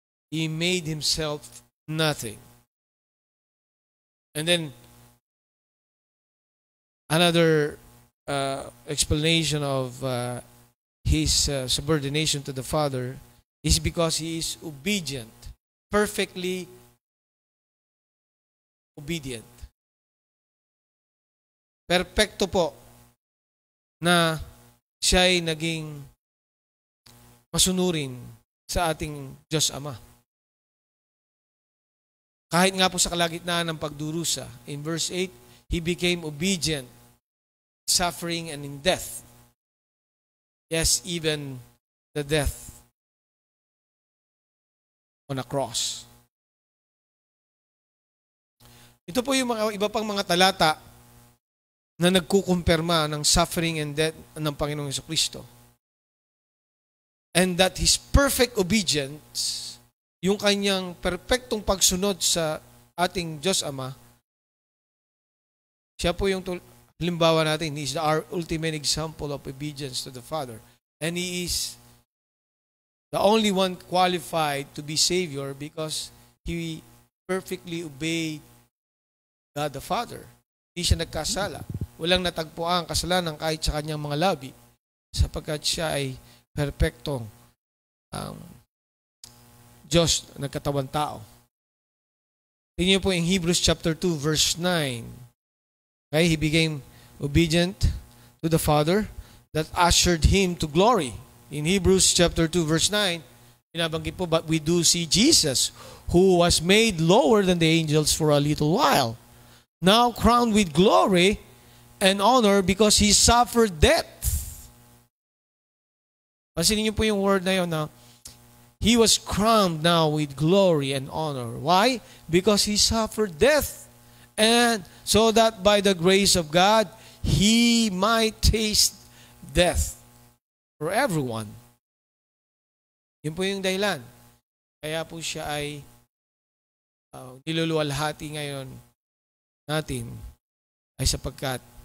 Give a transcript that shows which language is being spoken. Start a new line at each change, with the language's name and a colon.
English: He made Himself nothing. And then, another explanation of His subordination to the Father is because He is obedient, perfectly obedient.
Filipino: Perpekto po na siya ay naging masunurin sa ating Diyos Ama. Kahit nga po sa kalagitnaan ng pagdurusa,
English: in verse 8, He became obedient, suffering and in death. Yes, even the death on a cross.
Filipino: Ito po yung mga iba pang mga talata na nagkukumpirma ng
English: suffering and death
Filipino: ng Panginoong Jesucristo.
English: And that His perfect obedience,
Filipino: yung kanyang perpektong pagsunod sa ating Diyos Ama, siya po yung halimbawa natin.
English: He is our ultimate example of obedience to the Father. And He is the only one qualified to be Savior because He perfectly obeyed God the Father.
Filipino: Hindi siya nagkasala. Walang natagpuan ang kasalanan kahit sa kanyang mga labi sapagkat siya ay perpektong Diyos nagkatawang tao. Tingnan niyo po
English: in Hebrews chapter 2 verse 9. Okay, He became obedient to the Father that ushered Him to glory. In Hebrews chapter 2 verse 9,
Filipino: binabanggit po,
English: but we do see Jesus, who was made lower than the angels for a little while, now crowned with glory and honor because He suffered death.
Filipino: Pansinin niyo po yung word na yun na
English: He was crowned now with glory and honor. Why? Because He suffered death. And so that by the grace of God, He might taste death for everyone.
Filipino: Yun po yung dahilan. Kaya po siya ay niluluwalhati ngayon natin ay sapagkat